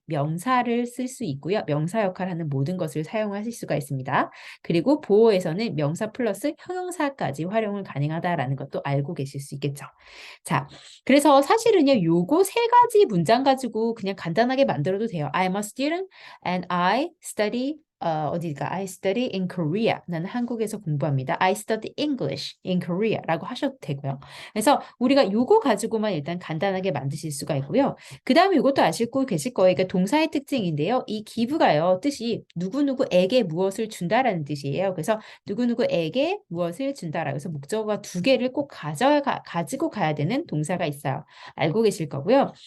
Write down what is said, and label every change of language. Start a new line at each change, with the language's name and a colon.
Korean: 명사를 쓸 수 있고요. 명사 역할을 하는 모든 것을 사용하실 수가 있습니다. 그리고 보어에서는 명사 플러스 형용사까지 활용을 가능하다라는 것도 알고 계실 수 있겠죠. 자, 그래서 사실은요. 요거 세 가지 문장 가지고 그냥 간단하게 만들어도 돼요.
English: I'm a student and I study 어디가? I study in Korea.
Korean: 나는 한국에서 공부합니다.
English: I study English in Korea 라고 하셔도 되고요.
Korean: 그래서 우리가 요거 가지고만 일단 간단하게 만드실 수가 있고요. 그 다음에 이것도 아시고 계실 거예요. 그러니까 동사의 특징인데요. 이 give가요. 뜻이 누구누구에게 무엇을 준다라는 뜻이에요. 그래서 누구누구에게 무엇을 준다라고 해서 목적어가 두 개를 꼭 가지고 가야 되는 동사가 있어요. 알고 계실 거고요.